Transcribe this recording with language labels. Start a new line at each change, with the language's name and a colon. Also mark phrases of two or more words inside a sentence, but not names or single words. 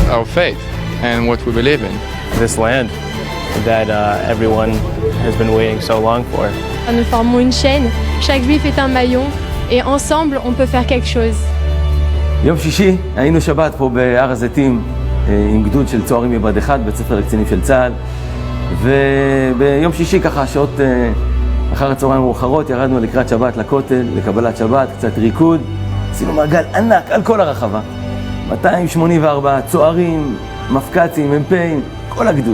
English: faith and what we believe in. This land that everyone has been waiting so long for.
French: Nous formons une chaîne, chaque juif est un maillon, et ensemble on peut faire quelque chose.
Hebrew: יום שישי היינו שבת פה בהר הזיתים עם גדוד של צוערים מבה"ד 1, בית ספר לקצינים של צה"ל, וביום שישי ככה שעות אחר הצהריים מאוחרות ירדנו לקראת שבת לכותל, לקבלת שבת, קצת ריקוד, עשינו מעגל ענק על כל הרחבה, 284 צוערים, מפקצים, מ"פים, כל הגדוד.